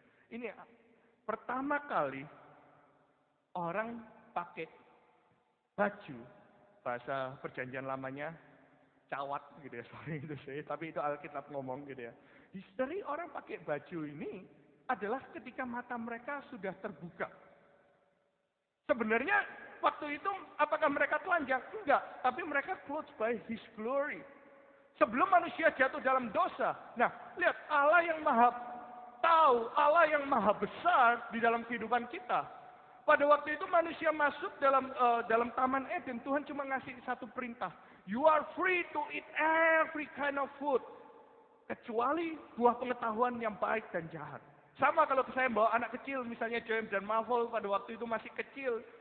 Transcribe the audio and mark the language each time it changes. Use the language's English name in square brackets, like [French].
[Indonesian] Ini pertama kali orang pakai baju, bahasa perjanjian lamanya cawat gitu ya, [English] sorry [Indonesian] itu sih, tapi itu Alkitab ngomong gitu ya. History orang pakai baju ini adalah ketika mata mereka sudah terbuka. Sebenarnya waktu itu apakah mereka telanjang? Enggak, tapi mereka [English] clothed by His glory. [Indonesian] Sebelum manusia jatuh dalam dosa. Nah, lihat Allah yang maha tahu, Allah yang maha besar di dalam kehidupan kita. Pada waktu itu manusia masuk dalam Taman Eden, Tuhan cuma ngasih satu perintah. [English] You are free to eat every kind of food. [Indonesian] Kecuali buah pengetahuan yang baik dan jahat. Sama kalau saya bawa anak kecil, misalnya James dan Marvel pada waktu itu masih kecil.